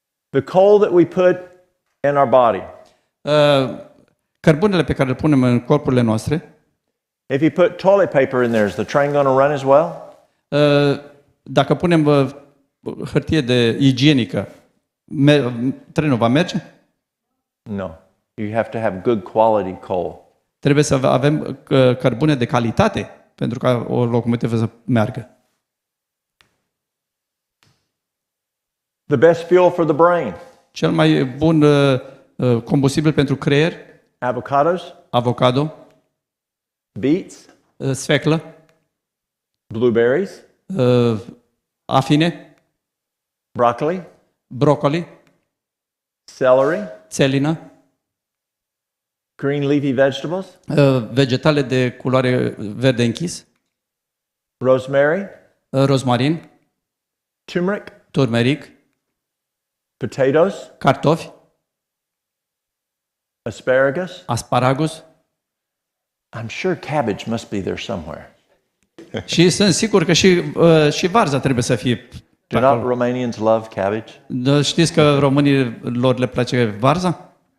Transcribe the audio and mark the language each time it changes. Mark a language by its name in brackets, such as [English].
[English] The coal that we put in our body. [Romanian] Cărbunele pe care le punem în corpurile noastre, [English] If you put toilet paper in there, is the train going to run as well? [Romanian] dacă punem hârtie de igienică, trenul va merge? [English] No. You have to have good quality coal. [Romanian] Trebuie să avem cărbune de calitate pentru ca o locomotivă să meargă. [English] The best fuel for the brain. [Romanian] Cel mai bun combustibil pentru creier, [English] Avocados, [Romanian] avocado, [English] beets, [Romanian] sfeclă, [English] blueberries, [Romanian] afine, [English] broccoli, [Romanian] broccoli, [English] celery, [Romanian] țelină, [English] green leafy vegetables, [Romanian] vegetale de culoare verde închis, [English] rosemary, [Romanian] rozmarin, [English] turmeric, [Romanian] turmeric, [English] potatoes, [Romanian] cartofi, [English] asparagus. [Romanian] asparagus [English] I'm sure cabbage must be there somewhere. [Romanian] și sunt sigur că și varza trebuie să fie [English] Do not Romanians love cabbage? [Romanian] Știți că românilor le place varza?